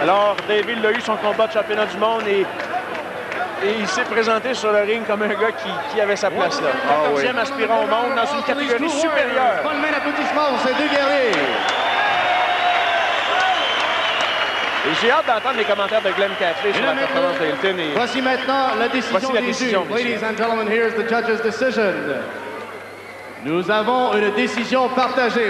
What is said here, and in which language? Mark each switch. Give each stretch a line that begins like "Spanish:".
French: Alors, Davey, il a eu son combat de championnat du monde et il s'est présenté sur le ring comme un gars qui avait sa place là. 14e aspirant au monde dans une catégorie supérieure. Bonne main d'applaudissements pour ces deux guerriers. Et j'ai hâte d'entendre les commentaires de Glenn Catley sur la performance de Hilton. Voici maintenant la décision des juges.
English: Ladies and gentlemen, here's the judge's decision.
French: Nous avons une décision partagée.